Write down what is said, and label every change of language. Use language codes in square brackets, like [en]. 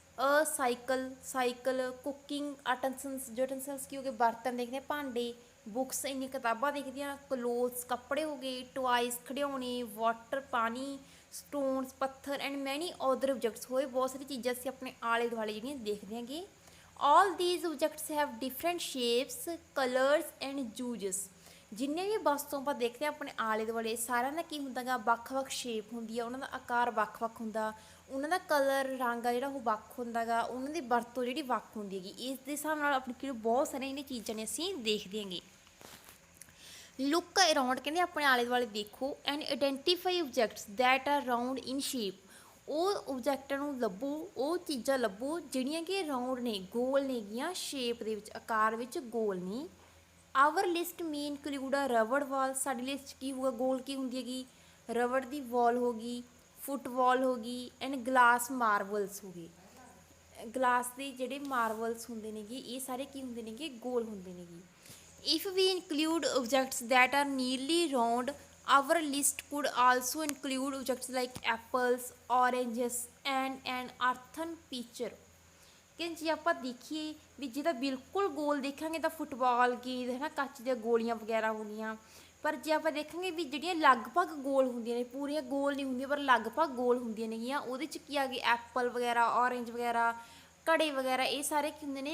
[en] a cycle cooking utensils [pa] ਕੀ ਹੋ ਗਏ ਬਰਤਨ ਦੇਖਦੇ ਹਾਂ, ਭਾਂਡੇ। ਬੁੱਕਸ ਇੰਨੀ ਕਿਤਾਬਾਂ ਦੇਖਦੇ ਹਾਂ। ਕਲੋਥਸ ਕੱਪੜੇ ਹੋ ਗਏ। ਟੋਆਇਸ ਖਿਡੌਣੇ। ਵਾਟਰ ਪਾਣੀ। ਸਟੋਨਸ ਪੱਥਰ [en] and many other objects [pa] ਹੋਏ ਬਹੁਤ ਸਾਰੀ ਚੀਜ਼ਾਂ ਅਸੀਂ ਆਪਣੇ ਆਲੇ ਦੁਆਲੇ ਜਿਹੜੀਆਂ ਦੇਖਦੇ ਹਾਂਗੇ। [en] all these objects have different shapes, colors and uses। [pa] ਜਿੰਨੇ ਵੀ ਵਸਤੂ ਆਪਾਂ ਦੇਖਦੇ ਹਾਂ ਆਪਣੇ ਆਲੇ ਦੁਆਲੇ ਸਾਰਿਆਂ ਦਾ ਕੀ ਹੁੰਦਾ ਗਾ ਵੱਖ-ਵੱਖ ਸ਼ੇਪ ਹੁੰਦੀ ਆ, ਉਹਨਾਂ ਦਾ ਆਕਾਰ ਵੱਖ-ਵੱਖ ਹੁੰਦਾ, ਉਹਨਾਂ ਦਾ ਕਲਰ ਰੰਗ ਆ ਜਿਹੜਾ ਉਹ ਵੱਖ ਹੁੰਦਾ ਗਾ, ਉਹਨਾਂ ਦੀ ਵਰਤੋਂ ਜਿਹੜੀ ਵੱਖ ਹੁੰਦੀ ਹੈਗੀ। ਇਸ ਦੇ ਹਿਸਾਬ ਨਾਲ ਆਪਣੀ ਕਿਹੜੀ ਬਹੁਤ ਸਾਰੀਆਂ ਜਿਹੜੀਆਂ ਚੀਜ਼ਾਂ ਨੇ ਅਸੀਂ ਦੇਖਦੇ ਹਾਂਗੇ। [en] look around [pa] ਕਹਿੰਦੇ ਆਪਣੇ ਆਲੇ ਦੁਆਲੇ ਦੇਖੋ [en] And identify objects that are round in shape. [pa] ਉਹ ਓਬਜੈਕਟਾਂ ਨੂੰ ਲੱਭੋ, ਉਹ ਚੀਜ਼ਾਂ ਲੱਭੋ ਜਿਹੜੀਆਂ ਕਿ ਰਾਊਂਡ ਨੇ, ਗੋਲ ਨੇਗੀਆਂ, ਸ਼ੇਪ ਦੇ ਵਿੱਚ ਆਕਾਰ ਵਿੱਚ ਗੋਲ ਨੇ। [en] Our list may include a rubber ball. [pa] ਸਾਡੀ ਲਿਸਟ ਕੀ ਹੋਊਗਾ? ਗੋਲ ਕੀ ਹੁੰਦੀ ਹੈਗੀ? ਰਬੜ ਦੀ ਵਾਲ ਹੋ ਗਈ, ਫੁੱਟਬਾਲ ਹੋ ਗਈ ਐਂਡ ਗਲਾਸ ਮਾਰਬਲਸ ਹੋ ਗਏ। ਗਲਾਸ ਦੇ ਜਿਹੜੇ ਮਾਰਬਲਸ ਹੁੰਦੇ ਨੇਗੇ ਇਹ ਸਾਰੇ ਕੀ ਹੁੰਦੇ ਨੇਗੇ? ਗੋਲ ਹੁੰਦੇ ਨੇਗੇ। [en] If we include objects that are nearly round our list could also include objects like apples, oranges and an earthen pitcher। [pa] ਕਿ ਜੇ ਆਪਾਂ ਦੇਖੀਏ ਵੀ ਜਿਹਦਾ ਬਿਲਕੁਲ ਗੋਲ ਦੇਖਾਂਗੇ ਤਾਂ ਫੁੱਟਬਾਲ ਗੇਂਦ ਹੈ ਨਾ, ਕੱਚ ਦੀਆਂ ਗੋਲੀਆਂ ਵਗੈਰਾ ਹੁੰਦੀਆਂ। ਪਰ ਜੇ ਆਪਾਂ ਦੇਖਾਂਗੇ ਵੀ ਜਿਹੜੀਆਂ ਲਗਭਗ ਗੋਲ ਹੁੰਦੀਆਂ ਨੇ, ਪੂਰੀਆਂ ਗੋਲ ਨਹੀਂ ਹੁੰਦੀਆਂ ਪਰ ਲਗਭਗ ਗੋਲ ਹੁੰਦੀਆਂ ਨੇਗੀਆਂ, ਉਹਦੇ 'ਚ ਕੀ ਆ ਗਏ ਐਪਲ ਵਗੈਰਾ, ਔਰੇਂਜ ਵਗੈਰਾ, ਘੜੇ ਵਗੈਰਾ, ਇਹ ਸਾਰੇ ਕੀ ਹੁੰਦੇ ਨੇ?